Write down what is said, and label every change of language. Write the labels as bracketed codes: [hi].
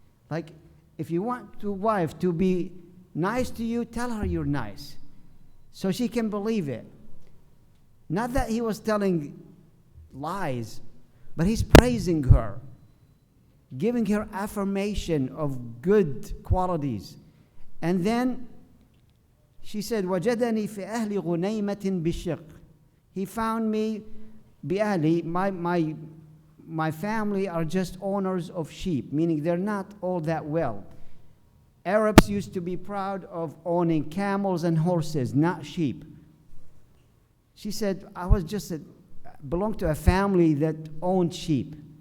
[en] Like, if you want your wife to be nice to you, tell her you're nice, so she can believe it. Not that he was telling lies, but he's praising her, giving her affirmation of good qualities. And then she said, [ar] وَجَدَنِي فِي أَهْلِ غُنَيْمَةٍ بِالشِّقِّ. [en] He found me, بِأَهْلِ, my family are just owners of sheep, meaning they're not all that well. Arabs used to be proud of owning camels and horses, not sheep. She said, I was belonged to a family that owned sheep.